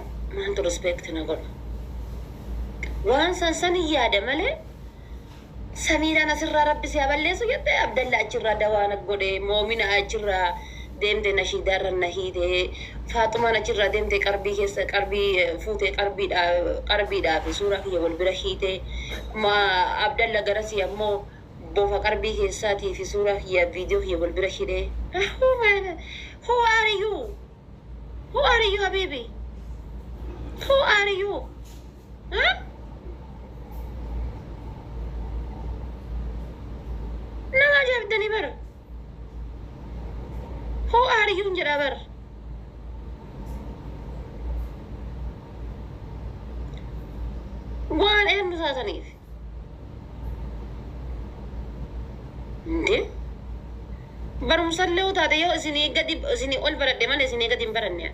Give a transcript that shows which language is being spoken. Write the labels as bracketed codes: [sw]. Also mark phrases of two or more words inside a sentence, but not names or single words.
[om] Maaltu respecti na godha? Waan san yaada malee Samiidhaan asirraa rabbi si haa balleessu jettee Abdallaa achirraa dawaa na godhe Moomina achirraa deemte nashiidaarra na hiite Faaxumaan achirraa deemte qarbii keessa qarbii fuute qarbiidhaa fi suuraa kiyya wal bira hiite Abdalla garasi ammoo bofa qarbii keessaatii fi suuraa kiyya viidiyoo kiyya wal bira hidhee [en] Who are you? Who are you, Habibi? Who are you? [om] Huh? Nama jabdani bar. [en] Who are you [om] njira bar? Waan eenyu taataniif? Nde? Barumsallee utaate yoo isinii ol baradhe malee isinii gadi hin baranne.